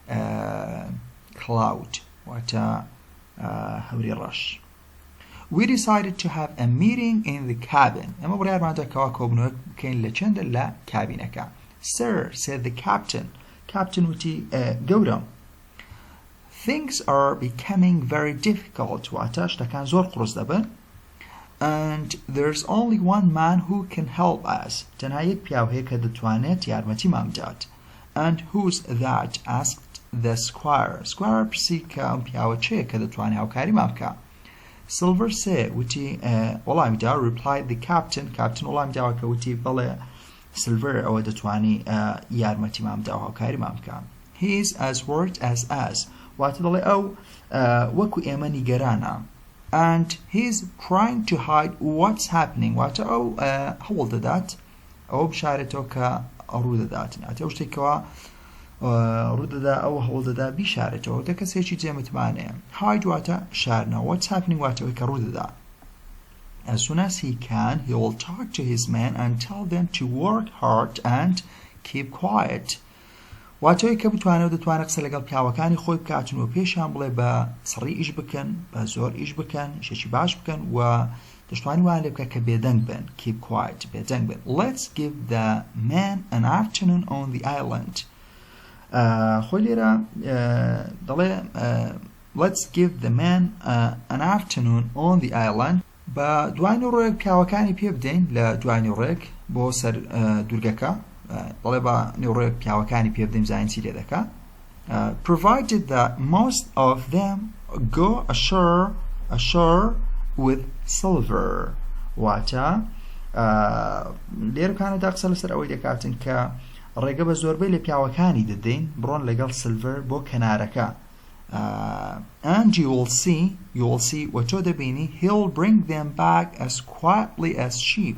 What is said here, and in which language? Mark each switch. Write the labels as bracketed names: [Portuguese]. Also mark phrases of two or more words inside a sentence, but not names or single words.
[Central Kurdish] cloud واتە هەوری ڕەش. [English] We decided to have a meeting in the cabin. [Central Kurdish] ئەمە بڕیارماندا کەوا کۆبنەوەک بکەین لە چەندە لە کابینەکە. [English] Sir, said the captain. Captain [Central Kurdish] وتی گەورم. [English] Things are becoming very difficult [Central Kurdish] واتە شتەکان زۆر قورس دەبن. [English] And there's only one man who can help us. [Central Kurdish] تەنها یەک پیاو هەیە کە دەتوانێت یارمەتیمان بدات. [English] And who's that? asked the squire. [Central Kurdish] Squire پرسی کە ئەم پیاوە چێە کە دەتوانێت هاوکاریمان بکە. Silver said وتی وەڵامی دا. [English] Replied the captain. [Central Kurdish] Captain وەڵامی داوە کە وتی بەڵێ Silver ئەوە دەتوانی یارمەتیمان بدا و هاوکاریمان بکە. [English] He is as worried as us. [Central Kurdish] واتە دەڵێ ئەو وەکو ئێمە نیگەرانە. [English] And he's trying to hide what's happening. [Central Kurdish] واتە ئەو هەوڵ دەدات ئەو بشارێتەوە کە ڕوو دەداتن. ئەتە ئەو شتێکەوە ڕوو دەدا ئەو هەوڵ دەدا بیشارێتەوە. دە کەسێکی جێمتمانەیە. Hide واتە شارنەوە. [English] What's happening [Central Kurdish] واتە ئەوەی کە ڕوو دەدا. [English] As soon as he can, he will talk to his men and tell them to work hard and keep quiet. [Central Kurdish] واتەوەی کە بتوانێت دەتوانێت قسە لەگەڵ پیاوەکانی خۆی بکاتن و پێشیان بڵێ بە سڕی ئیش بکەن بە زۆر ئیش بکەن شێکی باش بکەن و دەشتوانی وان لێ بکە کە بێدەنگ بن. [English] Keep quiet [Central Kurdish] بێدەنگ بن. [English] Let's give the man an afternoon on the island. [Central Kurdish] خۆی لێرە دەڵێ [English] let's give the man an afternoon on the island. [Central Kurdish] بە دوانی ڕۆیەک پیاوەکانی پێ بدەین لە دوانی ڕێک بۆ سەر دوورگەکە. بەڵێ بە نێوڕێک پیاوەکانی پێ بدەین زانین چی لێ دەکا. [English] Provided that most of them go ashore with silver. [Central Kurdish] واتە لێرەکانەدا قسە لەسەر ئەوەی دەکاتن کە ڕێگە بە زۆربەی لە پیاوەکانی دەدەین بڕۆن لەگەڵ سلڤەر بۆ کەنارەکە. [English] And you will see [Central Kurdish] وەتۆ دەبینی [English] he'll bring them back as quietly as sheep.